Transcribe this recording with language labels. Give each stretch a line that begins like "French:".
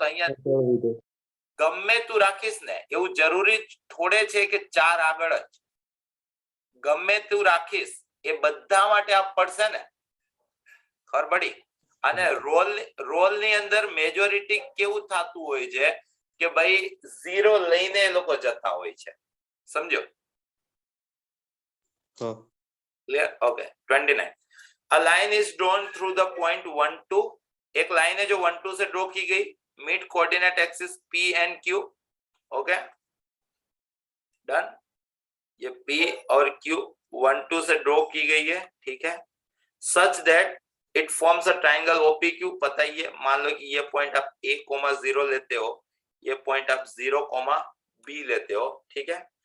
Gujarati: તો અહીંયા ગમે તું રાખીશ ને, એવું જરૂરી થોડે છે કે 4 આગળ જ. ગમે તું રાખીશ એ બધા માટે આપ પડશે ને, ખબર પડી? અને રોલ ની અંદર મેજોરિટી કેવું થતું હોય છે કે ભાઈ 0 લઈને એ લોકો જતા હોય છે, સમજો? Clear? Okay. 29.
English: A line is drawn through the point 1 2.
Hindi: एक लाइन है जो 1 2 से ड्रॉ की गई,
English: Meet coordinate axis P and Q.
Hindi: Okay, done. ये P और Q 1 2 से ड्रॉ की गई है, ठीक है।
English: Such that it forms a triangle OPQ।
Hindi: पता ही है, मान लो कि ये पॉइंट आप A, 0 लेते हो, ये पॉइंट आप 0, B लेते हो, ठीक है।